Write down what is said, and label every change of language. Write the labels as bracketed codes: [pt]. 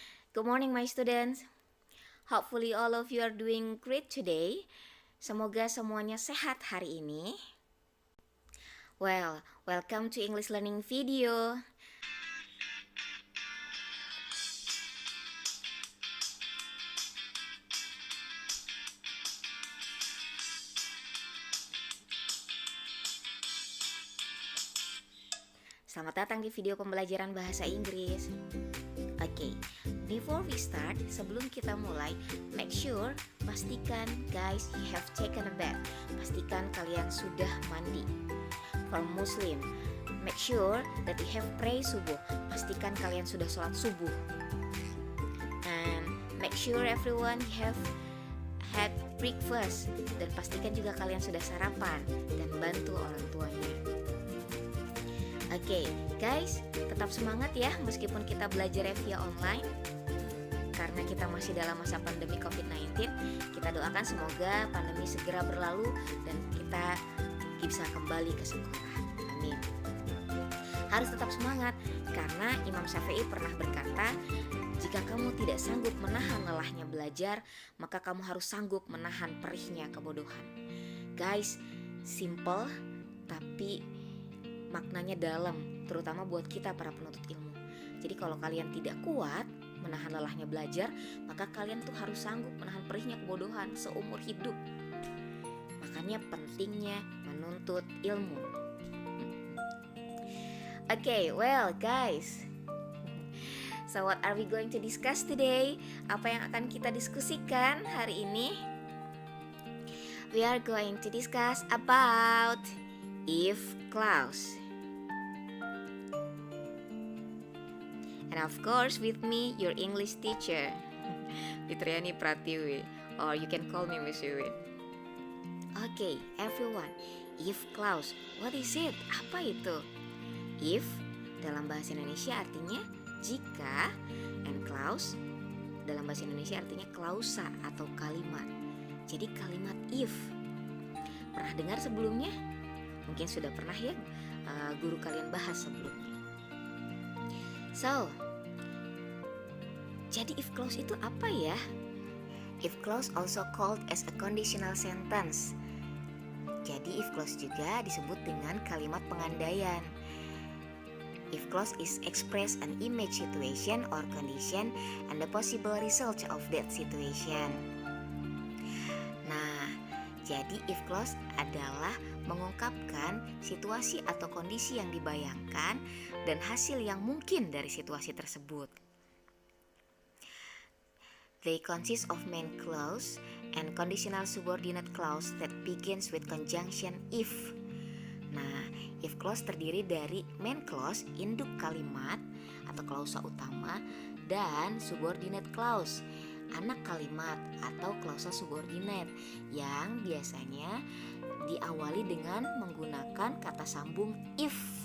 [en] Good morning my students. Hopefully all of you are doing great today. [id] Semoga semuanya sehat hari ini. [en] Well, welcome to English learning video. [id] Selamat datang di video pembelajaran bahasa Inggris. [en] Oke, before we start, [id] sebelum kita mulai, [en] make sure, [id] pastikan [en] guys you have taken a bath. [id] Pastikan kalian sudah mandi. [en] For Muslim, make sure that you have pray subuh. [id] Pastikan kalian sudah sholat subuh. [en] And make sure everyone have had breakfast. [id] Dan pastikan juga kalian sudah sarapan dan bantu orang tuanya. Oke, guys, tetap semangat ya meskipun kita belajar via online. Karena kita masih dalam masa pandemi COVID-19, kita doakan semoga pandemi segera berlalu dan kita bisa kembali ke sekolah. Amin. Harus tetap semangat karena Imam Syafi'i pernah berkata, jika kamu tidak sanggup menahan lelahnya belajar, maka kamu harus sanggup menahan perihnya kebodohan. Guys, simple tapi maknanya dalam, terutama buat kita para penuntut ilmu. Jadi kalau kalian tidak kuat menahan lelahnya belajar, maka kalian tuh harus sanggup menahan perihnya kebodohan seumur hidup. Makanya pentingnya menuntut ilmu. [en] Okay, well guys, so what are we going to discuss today? [id] Apa yang akan kita diskusikan hari ini? [en] We are going to discuss about if clause. And of course with me, your English teacher, Fitriani Pratiwi, or you can call me Miss Yuwin. Okay, everyone, if clause, what is it? [id] Apa itu? If dalam bahasa Indonesia artinya jika, and clause dalam bahasa Indonesia artinya klausa atau kalimat. Jadi kalimat if. Pernah dengar sebelumnya? Mungkin sudah pernah ya guru kalian bahas sebelumnya. So, jadi if clause itu apa ya? [en] If clause also called as a conditional sentence. [id] Jadi if clause juga disebut dengan kalimat pengandaian. [en] If clause is express an image situation or condition and the possible result of that situation. [id] Nah, jadi if clause adalah mengungkapkan situasi atau kondisi yang dibayangkan dan hasil yang mungkin dari situasi tersebut. [en] They consist of main clause and conditional subordinate clause that begins with conjunction if. [id] Nah, if clause terdiri dari main clause, induk kalimat atau klausa utama, dan subordinate clause, anak kalimat atau klausa subordinate yang biasanya diawali dengan menggunakan kata sambung if.